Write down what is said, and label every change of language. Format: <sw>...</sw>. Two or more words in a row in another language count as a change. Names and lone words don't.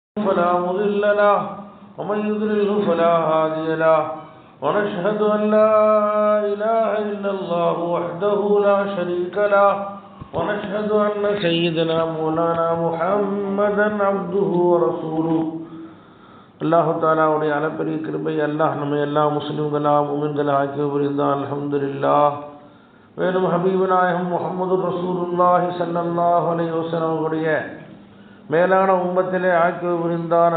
<ar>فلا مضل له ومن يضلله فلا هادي له ونشهد أن لا إله إلا الله وحده لا شريك له ونشهد أن سيدنا مولانا محمدا عبده ورسوله</ar> <ta>அல்லாஹ் தஆலாவுடைய அளப்பரிய கிருபை அல்லாஹ் நம்ம எல்லா முஸ்லிம்களாக முஃமின்களாக ஆக்கி புரிந்தான். அல்ஹம்துலில்லாஹ். மேலும் ஹபீபு நாயகம் முஹம்மது ரசூலுல்லாஹி</ta> <ar>صلى الله عليه وسلم</ar> <ta>அவருடைய மேலான உம்மத்திலே ஆக்கி புரிந்தான்.</ta>